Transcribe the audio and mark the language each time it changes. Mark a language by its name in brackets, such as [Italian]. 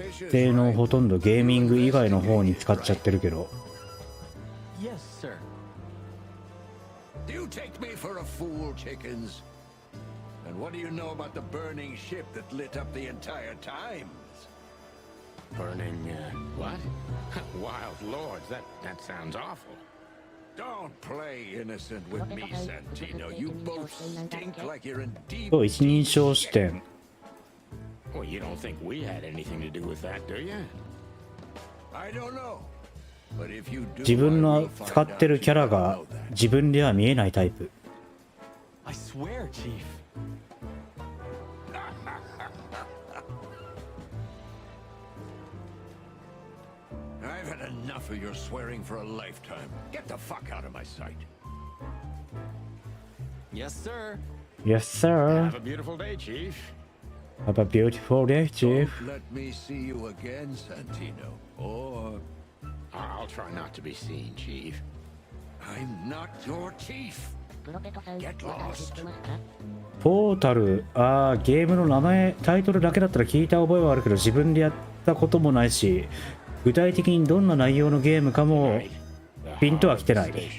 [Japanese] 性能ほとんどゲーミング以外の方に使っちゃってるけど。 [English] Yes, sir. Do you take me for a fool, chickens? And what do you know about the burning ship that lit up the entire Times? Burning, what? Wild lords, that sounds awful. Don't play innocent with me, Santino. You both stink like you're in deep... [Japanese] そう、一人称視点。 [English] Well, you don't think we had anything to do with that, do you? I don't know. But if you do, [Japanese] 自分の使ってるキャラが自分では見えないタイプ。 [English] I swear, Chief. I've had enough of your swearing for a lifetime. Get the fuck out of my sight. Yes, sir. Yes, sir. Have a beautiful day, Chief. Have a beautiful day, Chief. Don't let me see you again, Santino. Or I'll try not to be seen, Chief. I'm not your chief. Get lost. [Japanese] ポータル、ゲームの名前、タイトルだけだったら聞いた覚えはあるけど、自分でやったこともないし、具体的にどんな内容のゲームかもピンとは来てない。